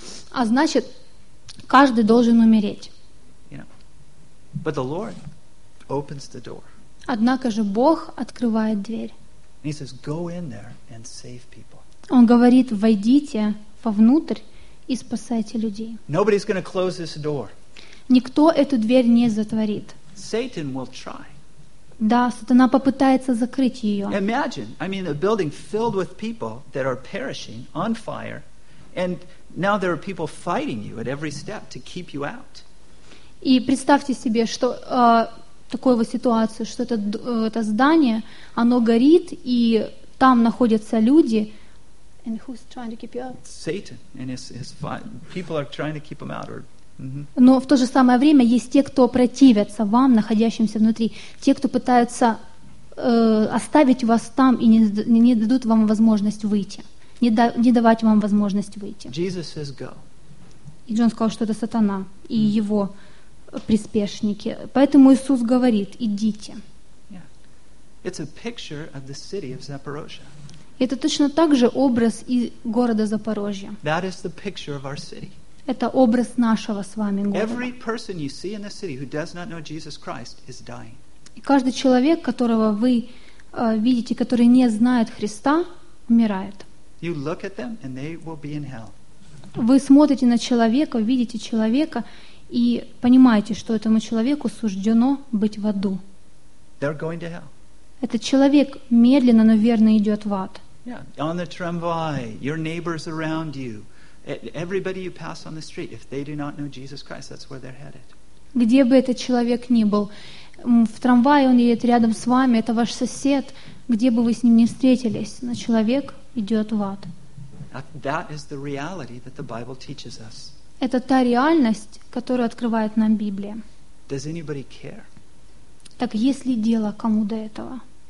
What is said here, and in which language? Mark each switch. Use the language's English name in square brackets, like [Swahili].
[Russian] А значит, каждый должен умереть. [English] You know. But the Lord opens the door. [Russian] Однако же Бог открывает дверь. [English] And he says, "Go in there and save people." [Russian] Он говорит: "Войдите вовнутрь и спасайте людей." [English] Nobody's going to close this door. [Russian] Никто эту дверь не затворит. [English] Satan will try. [Russian] Да, сатана попытается закрыть ее. [English] Imagine, I mean, a building filled with people that are perishing on fire, and now there are people fighting you at every step to keep you out. [Russian] И представьте себе, что такую вот ситуацию, что это здание, оно горит, и там находятся люди. [English] And who's trying to keep you out? Satan and his people are trying to keep him out. [Russian] Но в то же самое время есть те, кто противятся вам, находящимся внутри, те, кто пытаются оставить вас там и не дадут вам возможность выйти, не давать вам возможность выйти. [English] Jesus says, go. [Russian] И Джон сказал, что это сатана и его приспешники. Поэтому Иисус говорит: идите. [English] Yeah. It's a picture of the city of Zaporozhye. [Russian] Это точно так же образ и города Запорожья. [English] That is the picture of our city. [Russian] Это образ нашего с вами города. [English] Every person you see in the city who does not know Jesus Christ is dying. [Russian] И каждый человек, которого вы видите, который не знает Христа, умирает. [English] You look at them and they will be in hell. [Russian] Вы смотрите на человека, видите человека и понимаете, что этому человеку суждено быть в аду. [English] They're going to hell. [Russian] Этот человек медленно, но верно идет в ад. [English] Yeah, on the tramway, your neighbors around you. Everybody you pass on the street, if they do not know Jesus Christ, that's where they're headed. [Russian] Где бы этот человек ни был, в трамвае он едет рядом с вами, это ваш сосед, где бы вы с ним ни встретились, но человек идет в ад. [English] That is the reality that the Bible teaches us. [Russian] Это та реальность, которую открывает нам Библия. [English] Does anybody care? [Russian] Так есть ли дело кому до этого?